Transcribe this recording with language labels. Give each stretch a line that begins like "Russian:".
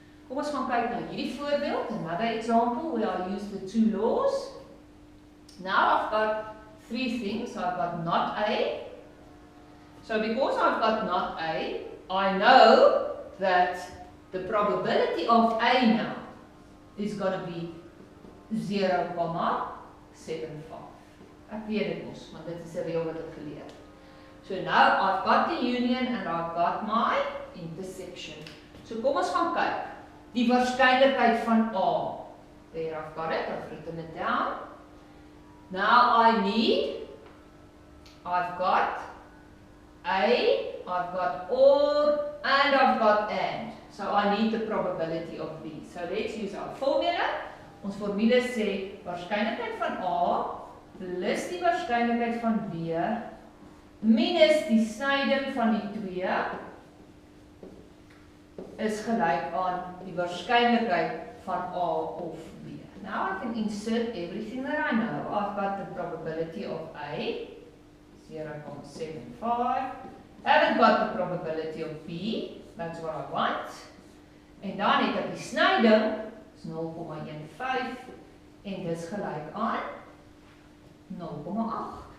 Afrikaans: Kom ons gaan kyk na hierdie voorbeeld,
English: another example where I use the two laws. Now I've got three things. I've got not A. So because I've got not A, I know that the probability of A now is going to be 0,75.
Afrikaans: Ek weet dit mos, want dit is 'n reël wat ek geleer het.
English: So now I've got the union and I've got my intersection.
Afrikaans: So kom ons gaan kyk. Die waarskynlikheid van A.
English: There I've got it, I've written it down. Now I've got A, I've got OR, and I've got AND. So I need the probability of these. So let's use our formula.
Afrikaans: Ons formule sê waarskynlikheid van A plus die waarskynlikheid van B minus die snyding van die twee is gelyk aan die waarskynlikheid van A of B. Now
English: now I can insert everything that I know. I've got the probability of A, 0.75. Haven't got the probability of B, that's what I want.
Afrikaans: En dan het ek die snyding, is 0,15 en dis gelyk aan 0,8.